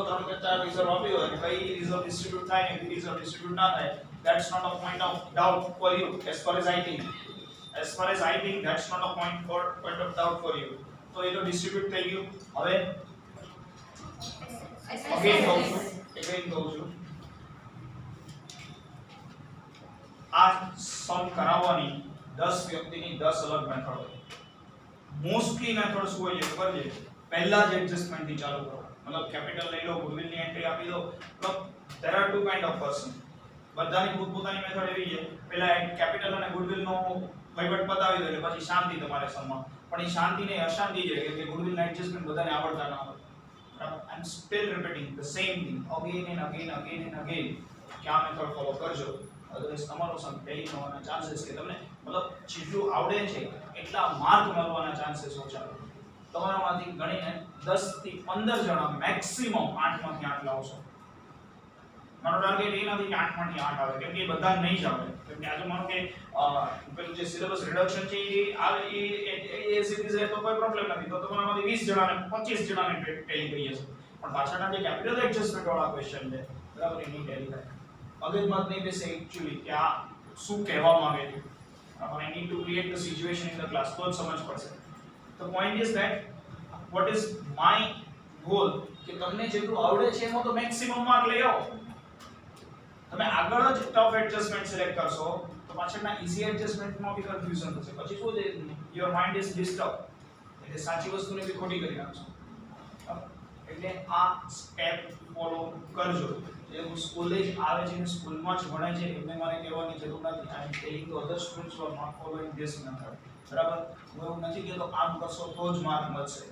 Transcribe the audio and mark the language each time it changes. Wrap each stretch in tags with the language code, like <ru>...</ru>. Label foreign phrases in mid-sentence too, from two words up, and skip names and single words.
<gu>ત્રણ કે ચાર રિઝર્વ આપી હોય અને કઈ</gu> <en>reserve distribute</en> <gu>થાય ને કઈ</gu> <en>reserve distribute</en> <gu>ના થાય</gu> <en>that's not a point of doubt for you as far as I think that's not a point of doubt for you</en> <gu>તો એ તો ડિસ્ટ્રીબ્યુટ થઈ ગયું હવે again કહું છું આ સમ કરાવવાની 10 વ્યક્તિની 10 અલગ મેથડ હોય</gu> <en>mostly method</en> <gu>શું હોય છે ખબર છે પહેલા જ એડજસ્ટમેન્ટ થી ચાલુ કરો मतलब કેપિટલ લઈ લો ગુડવિલ ની એન્ટ્રી આપી દો मतलब</gu> <en>there are two kind of person</en> <gu>બધાની પોતપોતાની મેથડ એવી છે પહેલા કેપિટલ અને ગુડવિલ નો વહીવટ પતાવી દો એટલે પછી શાંતિ તમારે સમમાં પણ એ શાંતિ ને અશાંતિ છે કે ગુડવિલ ના એડજસ્ટમેન્ટ બધાને આવડતા ન હોય બરાબર</gu> <en>I am still repeating the same thing again and again</en> <gu>કે આ મેથડ ફોલો કરજો અદરવાઇઝ તમારો</gu> <en>sum fail</en> <gu>થવાના ચાન્સીસ કે તમને मतलब જેટલું આવડે છે એટલા માર્ક મળવાના ચાન્સીસ ઓછા તમારામાંથી ગણીને 10 થી 15 જણા મેક્સિમમ 8 માંથી 8 લાવશો મારો ટાર્ગેટ એ નથી કે 8 માંથી 8 આવે કેમ કે એ બધા નહીં જ આવે કેમ કે આજે માનો કે પેલું જે</gu> <en>syllabus reduction</en> <gu>છે એ આવે એ સીરીઝ છે તો કોઈ પ્રોબ્લેમ નથી તો તમારામાંથી 20 જણાને 25 જણાને ટેલી કરી હશે પણ પાછળના જે</gu> <en>capital adjustment</en> <gu>વાળા ક્વેશ્ચન છે બરાબર એની ટેલી થાય અગત્યમાં નહીં બેસે એક્ચ્યુઅલી કે આ શું કહેવા માંગે છે</gu> <en>I need to create the situation in the class</en> <gu>તો જ સમજ પડશે</gu> <en>the point is that what is my goal</en> <gu>કે તમને જેટલું આવડે છે એમાં તો</gu> <en>maximum mark</en> <gu>લઈ આવો તમે આગળ જ</gu> <en>tough adjustment</en> <gu>સિલેક્ટ કરશો તો પાછળના ઈઝી એડજસ્ટમેન્ટમાં બી કન્ફ્યુઝન થશે પછી શું છે</gu> <en>your mind is disturb</en> <gu>એટલે સાચી વસ્તુને બી ખોટી કરી નાખશો એટલે આ સ્ટેપ ફોલો કરજો જે કોલેજ આવે છે સ્કૂલમાં જ ભણે છે એમને મારે કહેવાની જરૂર નથી</gu> <en>I am telling to other students who are not following this method</en> <gu>બરાબર હું એવું નથી કહેતો આમ કરશો તો જ માર્ક મળશે</gu>